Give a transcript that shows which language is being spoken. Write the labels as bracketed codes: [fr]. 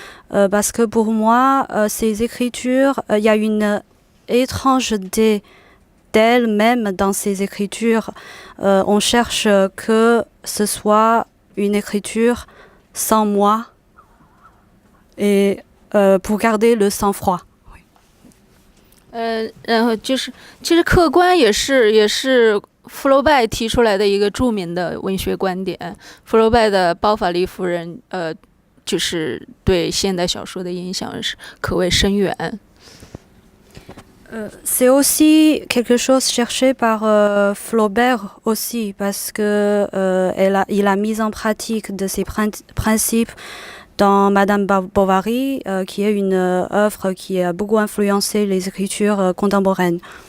[fr] Parce que pour moi, ces écritures, il y a une étrangeté d'elle-même dans ces écritures. On cherche que ce soit une écriture sans moi et pour garder le sang-froid. [zh] 然后就是其实客观也是福楼拜提出来的一个著名的文学观点。福楼拜的《包法利夫人》就是对现代小说的影响是可谓深远。 [fr] C'est aussi quelque chose cherché par Flaubert aussi, parce que il a mis en pratique de ces principes dans Madame Bovary, qui est une œuvre qui a beaucoup influencé les écritures contemporaines.